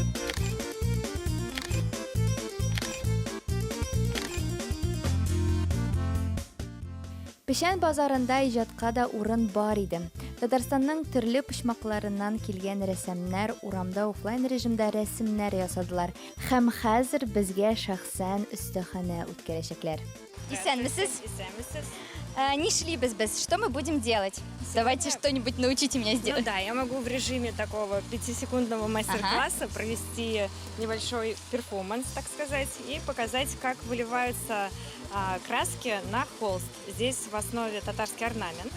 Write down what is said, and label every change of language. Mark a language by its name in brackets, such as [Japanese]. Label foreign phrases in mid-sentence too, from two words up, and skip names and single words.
[Tatar] Пешән базарында иҗатка да урын бар иде. Татарстанның төрле почмакларыннан килгән рәссамнар урамда офлайн режимда рәсемнәр ясадылар. Һәм хәзер безгә шәхсән өстәханә үткәрәчәкләр. Исәнмесез? Исәнмесез. Нишлибез без? [Russian] Что мы будем делать? Давайте что-нибудь научите меня сделать. Ну да, я могу в режиме такого 5-секундного мастер-класса провести небольшой перформанс, так сказать, и показать, как выливаются краски на холст. Здесь в основе татарский орнамент.